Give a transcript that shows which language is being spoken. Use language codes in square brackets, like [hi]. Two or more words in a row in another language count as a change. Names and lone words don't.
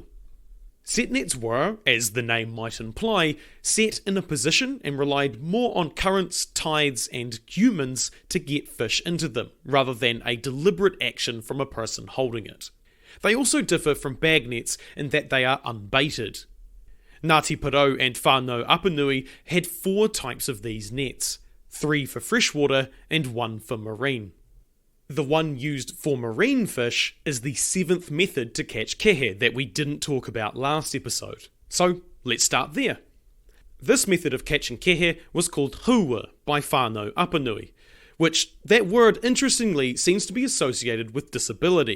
[en] Set nets were, as the name might imply, set in a position and relied more on currents, tides, and humans to get fish into them, rather than a deliberate action from a person holding it. They also differ from bag nets in that they are unbaited. Ngāti Porou and whānau Apanui had 4 types of these nets, 3 for freshwater and 1 for marine. The one used for marine fish is the 7th method to catch kehe that we didn't talk about last episode. So let's start there. This method of catching kehe was called huwa by whānau Apanui, which that word interestingly seems to be associated with disability.